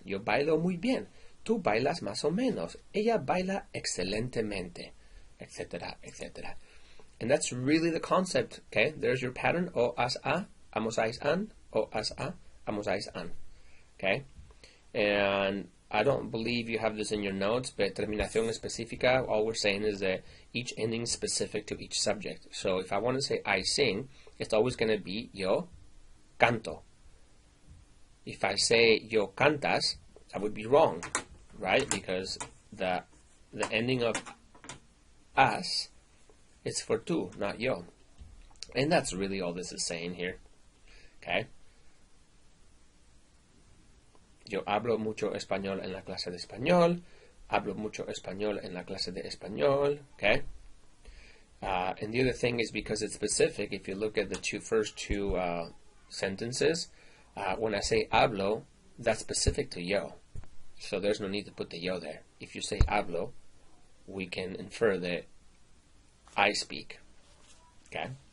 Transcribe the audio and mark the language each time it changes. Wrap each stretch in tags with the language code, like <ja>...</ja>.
<es>Yo bailo muy bien, tú bailas más o menos, ella baila excelentemente, etc., etc.</es> <en>And that's really the concept, okay? There's your pattern, o, as, a, amos, ais, an, o, as, a, amos, ais, an, okay? And I don't believe you have this in your notes, but terminación específica, all we're saying is that each ending is specific to each subject. So if I want to say I sing, it's always going to be</en> <es>yo canto.</es> <en>If I say</en> <es>yo cantas,</es> <en>I would be wrong, right? Because the ending of as, it's for tú, not yo. And that's really all this is saying here, okay?</en> <es>Yo hablo mucho español en la clase de español. Hablo mucho español en la clase de español.</es> <en>Okay? And the other thing is because it's specific, if you look at the first two sentences, when I say hablo, that's specific to yo. So there's no need to put the yo there. If you say hablo, we can infer that I speak. Okay?</en>